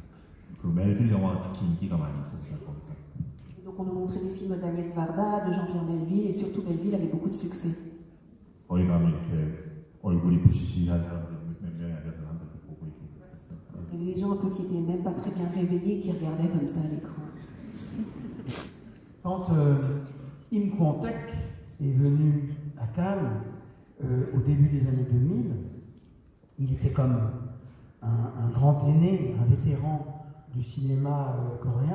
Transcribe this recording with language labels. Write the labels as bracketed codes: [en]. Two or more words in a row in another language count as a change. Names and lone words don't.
[ko] 그 멜빌 영화가 특히 인기가 많이 있었어요. 거기서. [fr] Et donc on nous montrait des films d'Agnès Varda, de Jean-Pierre Melville et surtout Melville avait beaucoup de succès. [ko] 거기 가면 이렇게 얼굴이 부시시한 사람들 몇 명이 앉아서 항상 보고 있었어요. [fr] Il y avait des gens un peu qui étaient même pas très bien réveillés qui regardaient comme ça à l'écran. Quand Im Kwon-taek est venu à Cannes au début des années 2000, il était comme un grand aîné, un vétéran du cinéma coréen.